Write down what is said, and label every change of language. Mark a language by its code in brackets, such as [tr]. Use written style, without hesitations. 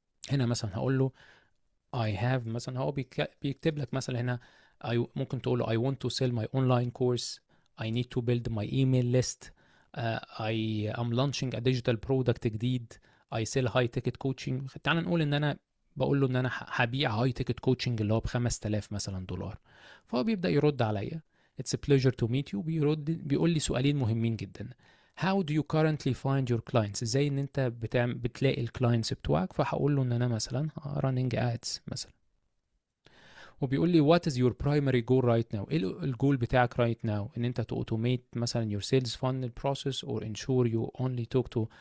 [en] هنا مثلا هقول له I have، مثلا هو بيكتب لك مثلا هنا ممكن تقول له I want to sell my online course, I need to build my email list, I am launching a digital product جديد, I sell high ticket coaching. [ar] تعال نقول ان انا بقول له ان انا هبيع هاي تيكت كوتشنج اللي هو ب5000 مثلا دولار. فهو بيبدأ يرد عليا It's a pleasure to meet you. بيقول لي سؤالين مهمين جدا. How do you currently find your clients؟ ازاي ان انت بتلاقي الكلاينتس بتوعك؟ فهقول له ان انا مثلا running ads مثلا. [en] وبيقول لي what is your primary goal right now؟ ايه الجول بتاعك right now؟ ان انت تautomate مثلا your sales funnel process or ensure you only talk to.